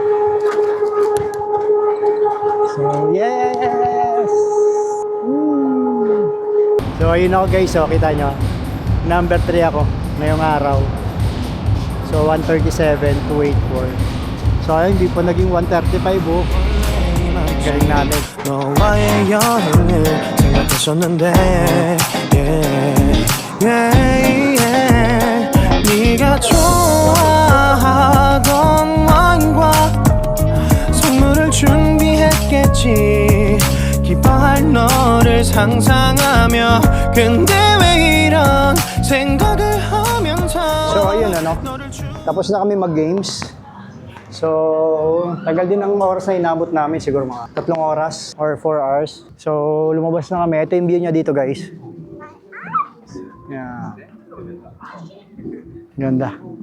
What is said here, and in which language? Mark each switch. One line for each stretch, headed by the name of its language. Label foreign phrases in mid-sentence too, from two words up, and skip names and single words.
English: So, yes!
Filipino: So, ayun ako guys, kita nyo. Number 3 ako ngayong araw. So 137,284. So ayun, hindi pa naging 135 oh. Galing natin.
Korean: 너와의 여행을 생각했었는데
English: yeah, yeah, yeah.
Korean: 네가 좋아하던 와인과 선물을 준비했겠지 기뻐할 너를 상상하며 근데 왜 이런 생각을 하면서
Filipino: So ayun tapos na kami mag-games. So tagal din ang oras na inabot namin, siguro mga 3 oras or 4 hours. So lumabas na kami. Ito yung view niya dito guys. Yeah. Ganda.